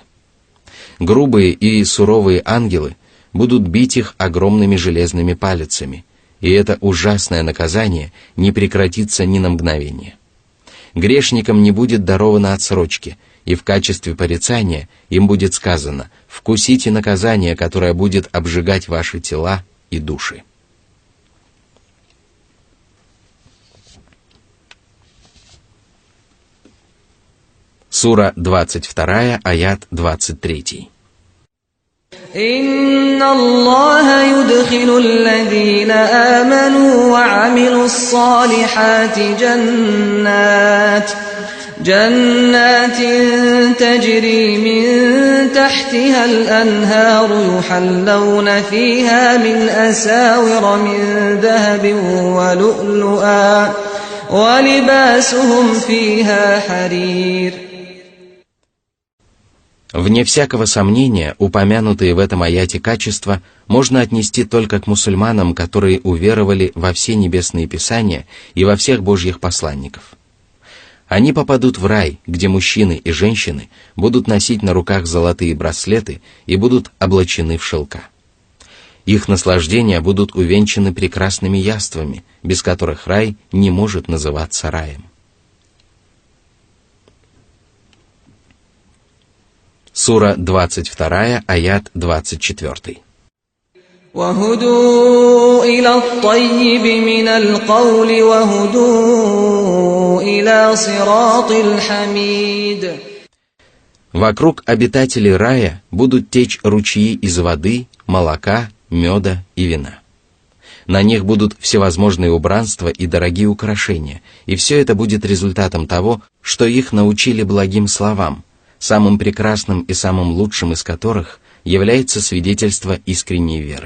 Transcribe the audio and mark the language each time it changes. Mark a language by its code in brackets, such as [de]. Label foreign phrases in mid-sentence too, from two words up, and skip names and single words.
[ru] Грубые и суровые ангелы будут бить их огромными железными палицами, и это ужасное наказание не прекратится ни на мгновение. Грешникам не будет даровано отсрочки, и в качестве порицания им будет сказано: «Вкусите наказание, которое будет обжигать ваши тела и души». Сура 22, аят 23. [ar] إن الله يدخل الذين آمنوا وعملوا الصالحات جنات تجري من تحتها الأنهار يحلون فيها من أساور من ذهب ولؤلؤا ولباسهم فيها حرير. [ru] Вне всякого сомнения, упомянутые в этом аяте качества можно отнести только к мусульманам, которые уверовали во все небесные писания и во всех Божьих посланников. Они попадут в рай, где мужчины и женщины будут носить на руках золотые браслеты и будут облачены в шелка. Их наслаждения будут увенчаны прекрасными яствами, без которых рай не может называться раем. Сура 22, аят 24. [ar] وهدوا إلى الطيب من القول وهدوا إلى صراط الحميد. [ru] Вокруг обитателей рая будут течь ручьи из воды, молока, меда и вина. На них будут всевозможные убранства и дорогие украшения, и все это будет результатом того, что их научили благим словам, самым прекрасным и самым лучшим из которых является свидетельство искренней веры.